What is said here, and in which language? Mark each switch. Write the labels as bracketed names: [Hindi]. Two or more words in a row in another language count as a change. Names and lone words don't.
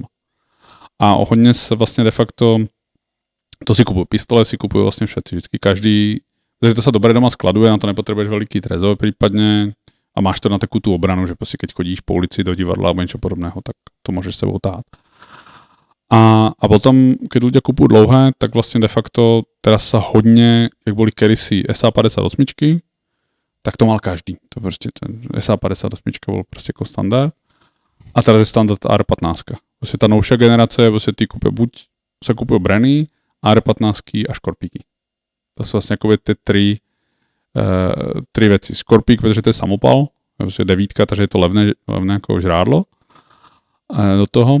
[Czech] A hodně se vlastně de facto, to si kupují pistole, si kupují vlastně všetci, vždycky každý, takže to se dobře doma skladuje, na to nepotřebuješ veliký trezor případně a máš to na takovou tu obranu, že prostě [Slovak] keď chodíš po ulici [Czech] do divadla nebo něco podobného, tak to můžeš sebou táhat. [Slovak] A potom, keď ľudia kupujú dlouhé, tak vlastně de facto teraz sa hodně, jak boli kedysi SA-58, tak to mal každý. To prostě ten SA-58 bol prostě jako standard. A teraz je standard AR-15. Prostě ta novšia generace, prostě ty kupuje buď sa kupujú Brenny, AR-15 a Škorpíky. [Czech] To jsou vlastně jako ty tři věci. Škorpík, protože to je samopal, prostě 9, takže je to levné jako žrádlo do toho.